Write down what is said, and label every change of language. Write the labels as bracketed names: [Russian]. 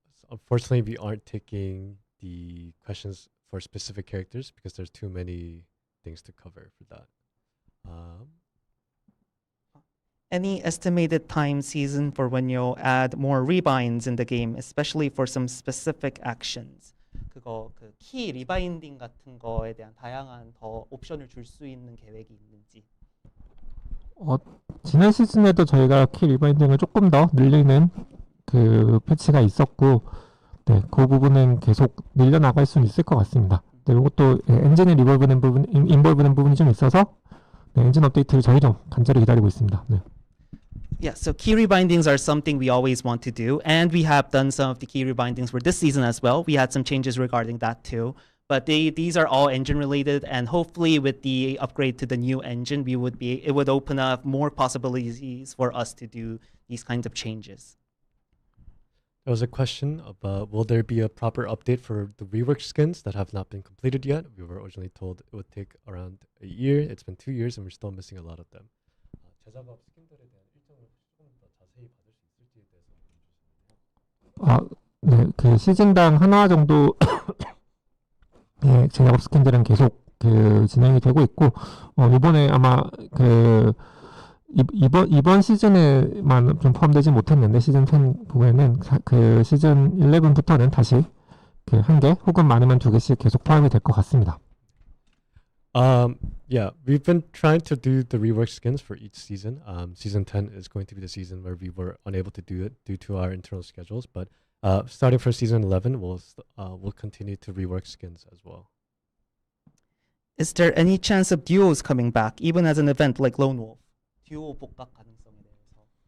[English] Unfortunately, we aren't taking the questions for specific characters because there's too many things to cover for that. Any estimated time season for when you'll add more rebinds in the game, especially for some specific actions? [Korean] 그거 그 키 리바인딩 같은 거에 대한 다양한 더 옵션을 줄 수 있는 계획이 있는지. 지난 시즌에도 저희가 키 리바인딩을 조금 더 늘리는 그 패치가 있었고, 네, 그 부분은 계속 늘려나갈 수는 있을 것 같습니다. 네, 이것도 엔진에 인볼브된 부분이 좀 있어서 네, 엔진 업데이트를 저희도 간절히 기다리고 있습니다. 네. [English] Yeah, so key rebindings are something we always want to do, and we have done some of the key rebindings for this season as well. We had some changes regarding that too, but these are all engine related, and hopefully with the upgrade to the new engine, it would open up more possibilities for us to do these kinds of changes. There was a question about will there be a proper update for the rework skins that have not been completed yet? We were originally told it would take around a year. It's been 2 years and we're still missing a lot of them. [Korean] 제작업 스킨들에 대한 일정을 조금 더 자세히 받을 수 있을지에 대해서 네, 그 시즌당 하나 정도 예, 제작업 스킨들은 계속 그 진행이 되고 있고 이번에 아마 그 이번 시즌에만 좀 포함되지 못했는데 시즌 10 부분에는 그 시즌 11부터는 다시 그 한 개 혹은 많으면 두 개씩 계속 포함이 될 것 같습니다. [English] Yeah, we've been trying to do the rework skins for each season. Season 10 is going to be the season where we were unable to do it due to our internal schedules, but starting for season 11, we'll continue to rework skins as well. Is there any chance of duos coming back, even as an event like Lone Wolf? [Korean] 듀오 복각 가능성에 대해서.